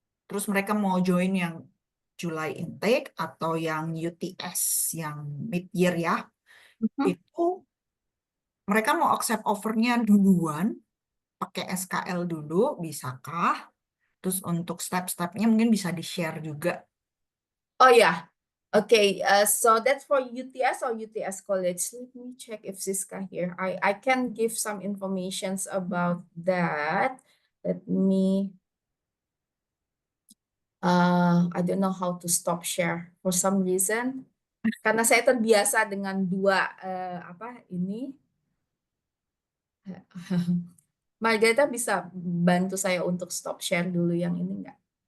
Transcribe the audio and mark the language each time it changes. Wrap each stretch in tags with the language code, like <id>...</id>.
<id>terus mereka mau join yang July intake atau yang UTS yang mid-year ya, Mhm. itu mereka mau accept offernya duluan, pakai SKL dulu, bisakah? Terus untuk step-stepnya mungkin bisa di-share juga. Oh ya, okay.</id> <en>So that's for UTS or UTS College. Let me check if Siska here. I can give some informations about that. Let me. I don't know how to stop share for some reason.</en> <id>Karena saya terbiasa dengan dua apa ini. Margarita bisa bantu saya untuk stop share dulu yang ini enggak?</id>